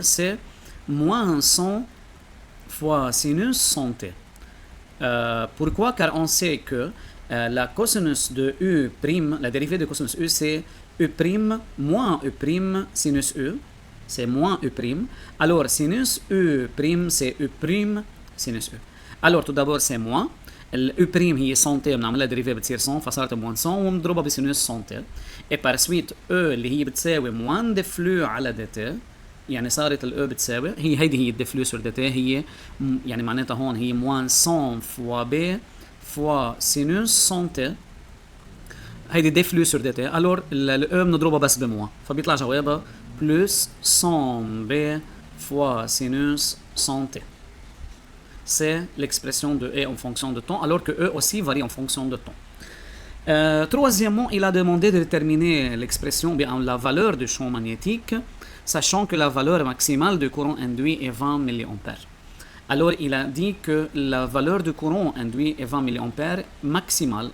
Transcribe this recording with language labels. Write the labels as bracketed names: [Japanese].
[French] C'est moins 100 fois sinus 100t. Pourquoi? Car on sait que la cosinus de U', la dérivée de cosinus U, c'est U' moins U' sinus U. C'est moins U'. Alors, sinus U', c'est U' sinus U. Alors tout d'abord c'est moins. [Arabic] الأو بريم هي سونتي بنعملها ديريفي بتصير 100 فصارت موان 100 ومضروبة بسينوس سونتي. اي بار سويت او اللي هي بتساوي موان دي فلو على دي تي، يعني صارت الاو بتساوي هيدي هي الدي فلو سور دي تي، هي يعني معناتها هون هي موان 100 فوا بي فوا سينوس سونتي، هيدي دي فلو سور دي تي. الور الاو بنضربها بس بموان فبيطلع جوابها بلس 100 بي فوا سينوس سونتي. [French] C'est l'expression de E en fonction de temps, alors que E aussi varie en fonction de temps. Troisièmement, il a demandé de déterminer l'expression, bien la valeur du champ magnétique, sachant que la valeur maximale du courant induit est 20 mA. Alors, il a dit que la valeur du courant induit est 20 mA maximale.